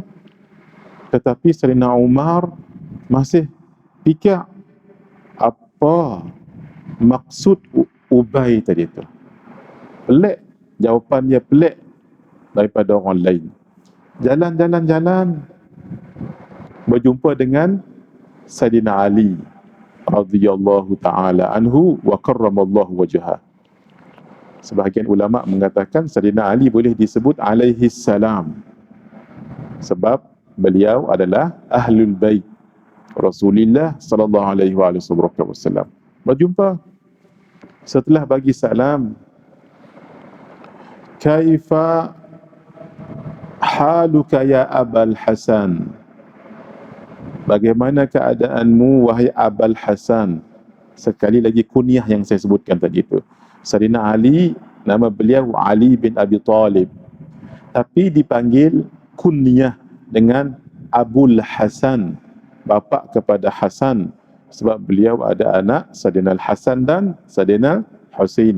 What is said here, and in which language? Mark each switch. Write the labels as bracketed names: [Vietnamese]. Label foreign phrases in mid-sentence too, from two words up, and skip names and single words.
[Malay] Tetapi Sayyidina Umar masih fikir apa maksud Ubay tadi itu. Pelik, jawapan dia pelik daripada orang lain. Jalan, berjumpa dengan Sayyidina Ali [Arabic] رضي الله تعالى عنه وكرم الله وجهه. [Malay] Sebahagian ulama mengatakan Sayyidina Ali boleh disebut [Arabic] عليه السلام, [Malay] sebab beliau adalah [Arabic] أهل البيت, [Malay] Rasulullah [Arabic] صلى الله عليه وسلم. [Malay] Berjumpa. Setelah bagi salam, [Arabic] كيف حالك يا أبا الحسن? [Malay] Bagaimana keadaanmu wahai Abul Hasan? Sekali lagi kunyah yang saya sebutkan tadi itu. Sayyidina Ali, nama beliau Ali bin Abi Talib, tapi dipanggil kunyah dengan Abul Hasan, bapa kepada Hasan, sebab beliau ada anak Sayyidina Al-Hasan dan Sayyidina Husain.